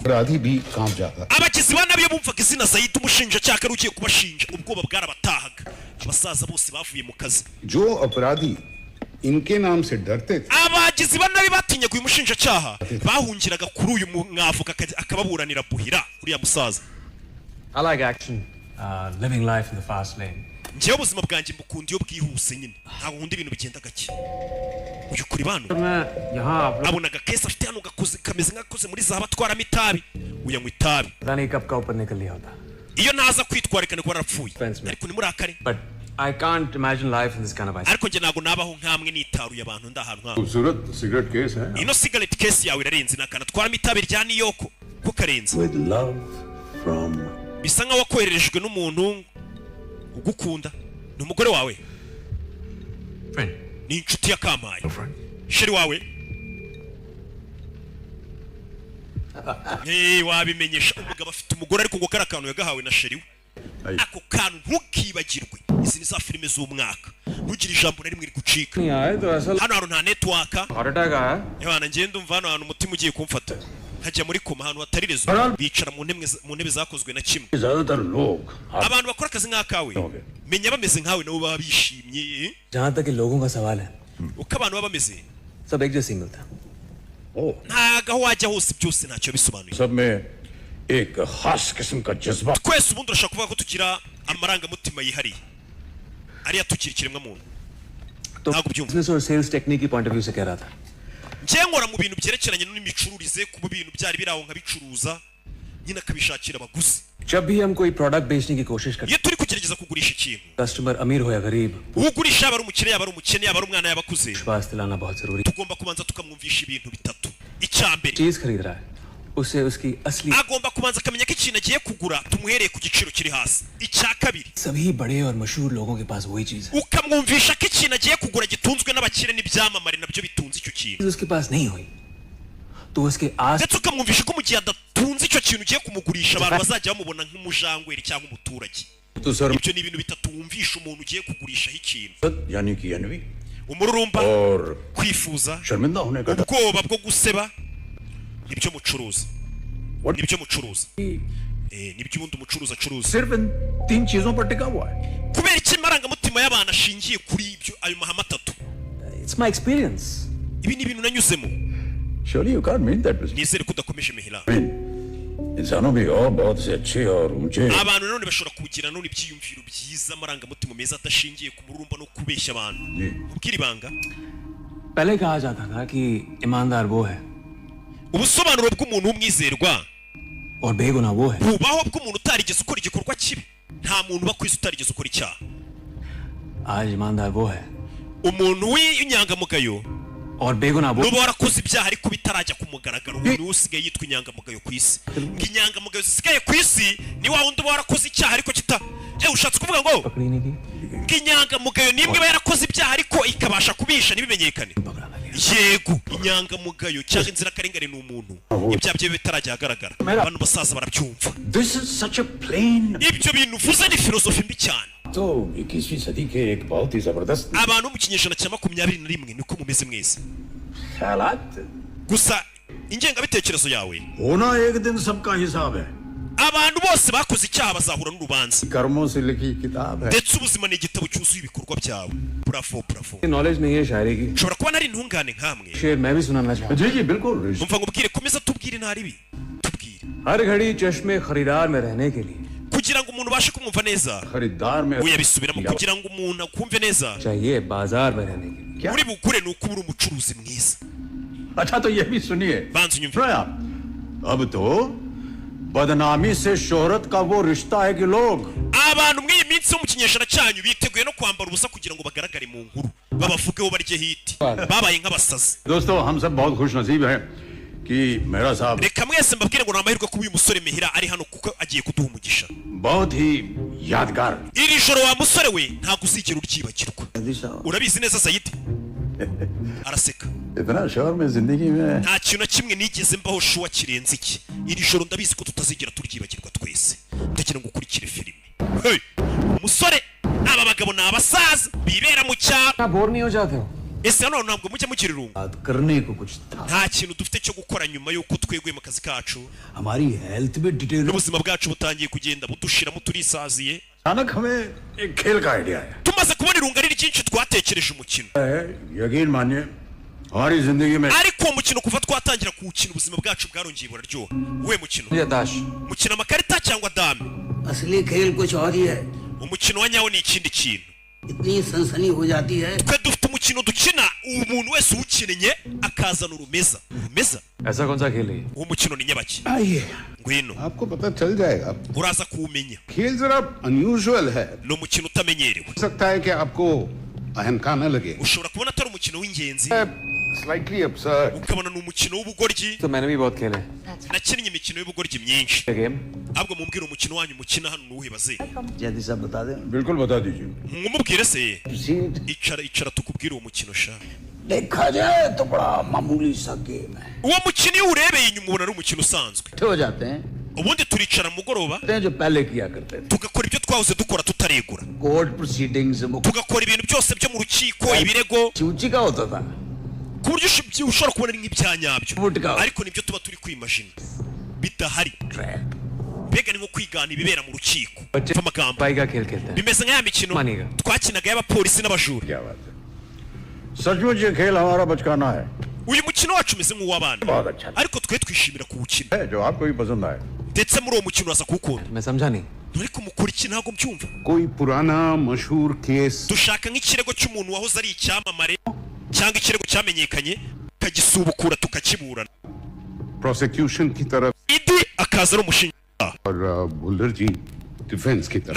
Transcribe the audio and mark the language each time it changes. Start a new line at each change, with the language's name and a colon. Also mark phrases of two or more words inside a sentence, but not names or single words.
Hindi: अपराधी भी कांप जाता
Kinyarwanda: abagizi ba nabi iyo bumvaga izina Sayidi umushinjacyaha ari ugiye kubashinja ubwoba bwarabatahaga. abasaza bose bavuye mu kazi.
Hindi: जो अपराधी इनके नाम से डरते थे
Kinyarwanda: abagizi ba nabi batinyaga uyu mushinjacyaha bahungiraga kuri uyu mwavoka akababuranira buhira uriya musaza.
English: I like action living life in the fast lane
Kinyarwanda: njyewe ubuzima bwanjye mbukunda iyo bwihuse nyine ntabwo nkunda ibintu bigenda gake. uyu kuri bano
Hindi: मैं यहाँ आप लोग
Kinyarwanda: abonaga kesi afite hano kameze nk'akoze muri zahabu atwaramo itabi uyanywa itabi
Hindi: पता नहीं कब का ऊपर निकल लिया होता
Kinyarwanda: iyo ntaza kwitwarikana ko warapfuye
English: Friends, man.
Kinyarwanda: ariko nimurakare
English: but I can't imagine life in this kind of ice.
Kinyarwanda: ariko njye ntabwo nabaho nk'amwe nitaruye abantu ndahantu nk'aho.
Hindi: खूबसूरत सिगरेट केस है
Kinyarwanda: ino
English: cigarette case
Kinyarwanda: yawe irarenze nakanatwaramo itabi rya niyoko ko karenze.
English: with love from
Kinyarwanda: bisa nkaho wakohererejwe n'umuntu ugukunda. Ni umugore wawe,
English: Friend.
Kinyarwanda: ni inshuti ya Kampaye,
English: Friend.
Kinyarwanda: sheri wawe. Wabimenyesha umugabo afite umugore ariko ngo kari akantu yagahawe na sheri we. Ako kantu ntukibagirwe. Izi ni za filime z'umwaka, ntugire ijambo na rimwe rigucika. Hano hantu nta network.
English: Heart attack आया.
Kinyarwanda: Yabana ngende umva hano hantu umutima ugiye kumfata nkajya muri koma ahantu hatari rezo, bicara mu ntebe zakozwe na kimwe.
Hindi: ज्यादातर लोग
Kinyarwanda: Abantu bakora akazi nk'akawe menya bameze nkawe nabo baba bishimye.
Hindi: जहाँ तक कि लोगों का सवाल है,
Kinyarwanda: Uko abantu baba bameze
Hindi: सब एक जैसे ही मिलता है.
Kinyarwanda: ntago aho wajya hose byose ntacyo bisobanuye.
Hindi: सब में एक खास किस्म का जज्बा
Kinyarwanda: Twese ubundi urashaka kuvuga ko tugira amarangamutima yihariye ariya tukiri ikiremwa muntu.
Hindi: तो
Kinyarwanda: ntabwo byumva.
Hindi: बिजनेस और
English: sales technique
Hindi: की
English: point of view
Hindi: से कह रहा था.
Kinyarwanda: njye nkora mu bintu byerekeranye n'imicururize, ku bintu byari biraho nkabicuruza nyine akabishakira abaguzi.
Hindi: जब भी हम कोई प्रोडक्ट बेचने की कोशिश करते
Kinyarwanda: iyo turi kugerageza kugurisha ikintu,
Hindi: हैं, कस्टमर अमीर हो या गरीब,
Kinyarwanda: ugurisha yaba ari umukire yaba ari umukene yaba ari umwana yaba akuze,
Hindi: विश्वास दिलाना बहुत जरूरी.
Kinyarwanda: tugomba kubanza tukamwumvisha ibintu bitatu. icya mbere,
Hindi: चीज खरीद रहा है, उसे उसकी असली
Kinyarwanda: agomba kubanza akamenya ko ikintu agiye kugura tumuhereye ku giciro kiri hasi. icya kabiri,
Hindi: सभी बड़े और मशहूर लोगों के पास वही चीज है.
Kinyarwanda: ukamwumvisha ko ikintu agiye kugura gitunzwe n'abakire n'ibyamamare nabyo bitunze icyo kintu.
Hindi: उसके पास नहीं हुई तो उसके आस
Kinyarwanda: ndetse ukamwumvisha ko mu gihe adatunze icyo kintu ugiye kumugurisha abantu bazajya bamubona nk'umujangweri cyangwa umuturage.
Hindi: तो सर
Kinyarwanda: ibyo ni ibintu bitatu wumvisha umuntu ugiye kugurisha ikintu:
Hindi: यानी कि एनवी
Kinyarwanda: umururumba,
Hindi: और
Kinyarwanda: kwifuza,
Hindi: शर्मिंदा होने का डर
Kinyarwanda: ubwoba bwo guseba. nibyo mucuruza, nibyo mucuruza, nibyo ubundi umucuruzi acuruza.
Hindi: सिर्फ इन तीन चीजों पर टिका हुआ है
Kinyarwanda: kubera iki amarangamutima y'abantu ashingiye kuri ibyo ayo mahame atatu?
English: It's my experience.
Kinyarwanda: ibi ni ibintu nanyuzemo.
English: Surely you can't mean that business.
Kinyarwanda: nizere ko udakomeje mihira.
Hindi: इंसानों भी और बहुत से अच्छे और ऊंचे
Kinyarwanda: abantu nanone bashobora kugira none ibyiyumviro byiza, amarangamutima meza adashingiye ku mururumba no kubeshya abantu. ubwira ibanga,
Hindi: पहले कहा जाता था कि ईमानदार वो है
Kinyarwanda: ubusobanuro bw'umuntu w'umwizerwa
Hindi: और बेगुनाह वो है.
Kinyarwanda: bubaho bw'umuntu utarigeze ukora igikorwa kibi. nta muntu uba ku isi utarigeze ukora icyaha.
Hindi: आज ईमानदार वो है
Kinyarwanda: umuntu w'inyangamugayo
Hindi: और बेगुनाह वो.
Kinyarwanda: nuba warakoze ibyaha ariko bitarajya ku mugaragaro, umuntu usigaye yitwa inyangamugayo ku isi. ngo inyangamugayo zisigaye ku isi ni wa wundi uba warakoze icyaha ariko ushatse kuvuga ngo
Hindi: पकड़ी नहीं थी,
Kinyarwanda: ngo inyangamugayo nimwe iba yarakoze ibyaha ariko ikabasha kubisha ntibimenyekane.
Hindi: पकड़ा ना गया.
Kinyarwanda: yego, inyangamugayo cyangwa inzirakarengane ni umuntu ibyaha bye bitarajya ahagaragara. abantu basaza barabyumva.
English: This is such a plain
Kinyarwanda: ibyo bintu uvuze ni filozofi mbi cyane.
Hindi: तो 21वीं सदी के एक बहुत ही जबरदस्त
Kinyarwanda: abantu mu kinyejana cya 21 niko mumeze mwese.
Hindi: ख्यालात
Kinyarwanda: gusa ingengabitekerezo yawe,
Hindi: होना एक दिन सबका हिसाब है
Kinyarwanda: abantu bose bakoze icyaha bazahura n'urubanza.
Hindi: कर्मों से लिखी किताब है
Kinyarwanda: ndetse ubuzima ni igitabo cyuzuye ibikorwa byawe. bravo bravo.
Hindi: नॉलेज नहीं है शायरी की.
Kinyarwanda: nshobora kuba nari intungane nkamwe.
Hindi: शेर मैं भी सुनाना चाहूँ. जी जी बिल्कुल
Kinyarwanda: umva ngubwire, komeza tubwire ntari bi tubwire,
Hindi: हर घड़ी चश्मे खरीदार में रहने के लिए
Kinyarwanda: kugira ngo umuntu ubashe kumwumva neza.
Hindi: खरीदार में
Kinyarwanda: uyabisubiramo kugira ngo umuntu akumve neza.
Hindi: चाहिए बाजार में रहने के लिए.
Kinyarwanda: uri bugure ni uko uri umucuruzi mwiza.
Hindi: अच्छा तो ये भी सुनिए
Kinyarwanda: banza unyumve.
Hindi: सुनो आप अब तो बदनामी से शोहरत का वो रिश्ता है कि लोग
Kinyarwanda: abantu mw'iyi minsi yo mu kinyejana cyanyu biteguye no kwambara ubusa kugira ngo bagaragare mu nkuru, babavugeho barye hiti. babaye nk'abasazi.
Hindi: दोस्तों हम सब बहुत खुश नसीब हैं कि मेरा साहब
Kinyarwanda: reka mwese mbabwire ngo ni amahirwe kuba uyu musore Mihira ari hano kuko agiye kuduha umugisha.
Hindi: बहुत ही यादगार
Kinyarwanda: iri joro wa musore we ntabwo uzigera uryibagirwa. urabizi neza Sayidi? araseka.
Hindi: इतना शोर में जिंदगी में
Kinyarwanda: nta kintu na kimwe nigeze mbaho shuwa kirenze iki. iri joro ndabizi ko tutazigera turyibagirwa twese. ndagira ngo ukurikire filime. Hey, umusore, aba bagabo ni abasaza bibera mu cyaro.
Hindi: आप बोर नहीं हो जाते हो?
Kinyarwanda: ese hano ntabwo mujya mugira irungu?
Hindi: बात करने को कुछ था.
Kinyarwanda: nta kintu dufite cyo gukora nyuma y'uko tweguye mu kazi kacu
Hindi: हमारी हेल्थ भी डिटेल
Kinyarwanda: n'ubuzima bwacu butangiye kugenda budushiramo turisaziye.
Hindi: अचानक हमें एक खेल का आइडिया आया
Kinyarwanda: tumaze kubona irungu ari ryinshi twatekereje umukino.
Hindi: यकीन मानिए हमारी जिंदगी में
Kinyarwanda: ariko uwo mukino kuva twatangira kuwukina ubuzima bwacu bwarongeye buraryoha. uwe mukino,
Hindi: दाश
Kinyarwanda: mukina amakarita cyangwa dame?
Hindi: असली खेल कुछ और ही है.
Kinyarwanda: umukino wa nyawo ni ikindi kintu.
Hindi: इतनी सनसनी हो जाती है।
Kinyarwanda: twe dufite umukino dukina umuntu wese uwukinnye akazana urumeza.
Hindi: ऐसा कौन सा खेल है?
Kinyarwanda: uwo mukino ni nyabaki?
Hindi: आइए,
Kinyarwanda: ngwino
Hindi: आपको पता चल जाएगा।
Kinyarwanda: uraza kuwumenya.
Hindi: खेल जरा अनयूजुअल है,
Kinyarwanda: ni umukino utamenyerewe.
Hindi: हो सकता है कि आपको अहंका न लगे,
Kinyarwanda: ushobora kubona atari umukino w'ingenzi
English: slightly absurd.
Kinyarwanda: ukabona ni umukino w'ubugoryi.
Hindi: तो मैंने भी बहुत खेले हैं।
Kinyarwanda: nakinnye imikino y'ubugoryi myinshi.
Hindi: गेम
Kinyarwanda: ahubwo mumbwire umukino wanyu mukina hano nuwuhe baze?
Hindi: जैदी साहब बता दें। बिल्कुल बता दीजिए।
Kinyarwanda: mumubwire se.
Hindi: सीट
Kinyarwanda: icara tukubwire uwo mukino sha.
Hindi: देखा जाए तो बड़ा मामूली सा गेम है।
Kinyarwanda: uwo mukino iyo urebeye inyuma ubona ari umukino usanzwe.
Hindi: हो जाते हैं
Kinyarwanda: ubundi turicara mugoroba
Hindi: जो पहले किया करते थे।
Kinyarwanda: tugakora ibyo twahoze dukora tutaregura,
English: court proceedings
Kinyarwanda: tugakora ibintu byose byo mu rukiko, ibirego,
Hindi: ऊंची का होता था।
Kinyarwanda: ku buryo ushobora kubona ari nk'ibya nyabyo, Ubundi ariko nibyo tuba turi kwimajina bidahari. mbega ni nko kwigana ibibera mu rukiko.
Hindi: बच्चे
Kinyarwanda: Mva amagambo
Hindi: पाई का खेल खेलते हैं।
Kinyarwanda: bimeze nk'aya mikino Maniga. twakinaga y'abapolisi n'abajura.
Hindi: क्या बात है, सचमुच ये खेल हमारा बचकाना है,
Kinyarwanda: uyu mukino wacu umeze nk'uw'abana,
Hindi: बहुत अच्छा
Kinyarwanda: ariko twe twishimira kuwukina,
Hindi: है, जो आपको भी पसंद आए।
Kinyarwanda: ndetse muri uwo mukino uraza kuwukunda.
Hindi: मैं समझा नहीं।
Kinyarwanda: ariko mukora iki ntabwo mbyumva.
Hindi: कोई पुराना मशहूर केस
Kinyarwanda: dushaka nk'ikirego cy'umuntu wahoze ari icyamamare cyangwa ikirego cyamenyekanye tukagisubukura tukakiburana,
Hindi: प्रोसिक्यूशन की तरफ
Kinyarwanda: idi akaza ari umushinjacyaha,
Hindi: और बुल्लर जी डिफेंस की तरफ।